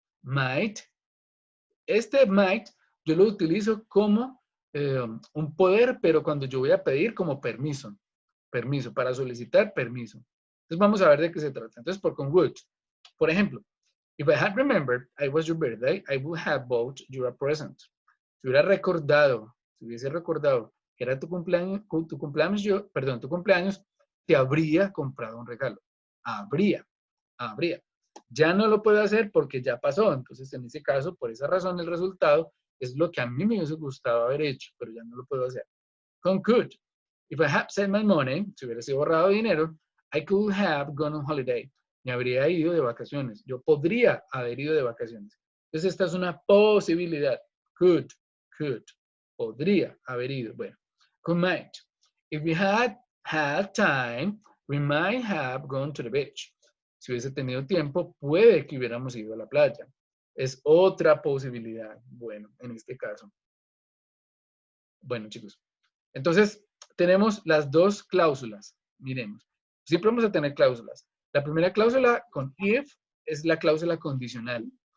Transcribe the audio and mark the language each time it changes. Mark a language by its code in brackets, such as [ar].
[es] Might, este might yo lo utilizo como un poder, pero cuando yo voy a pedir como permiso. Permiso, para solicitar permiso. Entonces vamos a ver de qué se trata. Entonces por con would. Por ejemplo, [en] if I had remembered it was your birthday, I would have bought you a present. [es] Si hubiera recordado, si hubiese recordado que era tu cumpleaños, tu cumpleaños, te habría comprado un regalo. Habría. Ya no lo puedo hacer porque ya pasó. Entonces, en ese caso, por esa razón, el resultado es lo que a mí me hubiese gustado haber hecho, pero ya no lo puedo hacer. Con could. [en] If I had sent my money, [es] si hubiera sido ahorrado dinero, [en] I could have gone on holiday. [es] Me habría ido de vacaciones. Yo podría haber ido de vacaciones. Entonces, esta es una posibilidad. Could. Podría haber ido. Bueno, con might. [en] If we had time, we might have gone to the beach. [es] Si hubiese tenido tiempo, puede que hubiéramos ido a la playa. Es otra posibilidad. Bueno, en este caso. Bueno, chicos. Entonces, tenemos las dos cláusulas. Miremos. Siempre vamos a tener cláusulas. La primera cláusula con if es la cláusula condicional.